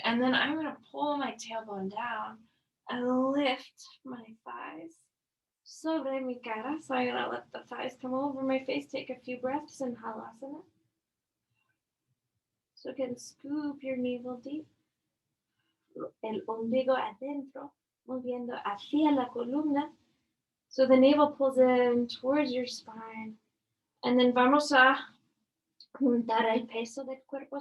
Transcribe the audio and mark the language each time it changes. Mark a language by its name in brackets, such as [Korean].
[English] And then I'm going to pull my tailbone down and lift my thighs [Spanish] sobre mi cara. [English] So I'm going to let the thighs come over my face. Take a few breaths in halasana. So again, scoop your navel deep. [Spanish] El ombligo adentro, moviendo hacia la columna. [English] So the navel pulls in towards your spine. And then [Spanish] vamos a juntar el peso del cuerpo.